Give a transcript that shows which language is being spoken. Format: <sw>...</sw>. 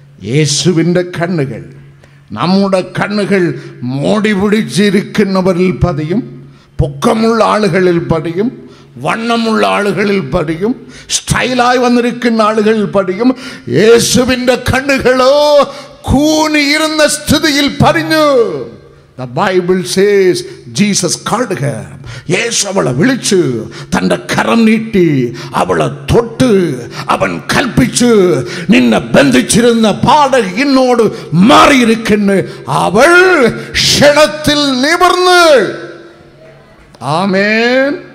<ml>യേശുവിൻ്റെ കണ്ണുകൾ നമ്മുടെ കണ്ണുകൾ മോടി പിടിച്ചിരിക്കുന്നവരിൽ പതിയും, പൊക്കമുള്ള ആളുകളിൽ പതിയും, വണ്ണമുള്ള ആളുകളിൽ പതിയും, സ്റ്റൈലായി വന്നിരിക്കുന്ന ആളുകളിൽ പതിയും. യേശുവിൻ്റെ കണ്ണുകളോ കൂനിയിരുന്ന സ്ഥിതിയിൽ പറഞ്ഞു.</ml> <en>The Bible says Jesus called her.</en> <ml>യേശു അവളെ വിളിച്ചു, തൻ്റെ കരം നീട്ടി അവളെ തൊട്ട് അവൻ കൽപ്പിച്ചു, നിന്നെ ബന്ധിച്ചിരുന്ന പാട് എന്നോട് മാറിയിരിക്കുന്നു. അവൾ ക്ഷണത്തിൽ നിവർന്ന്. ആമേൻ.</ml>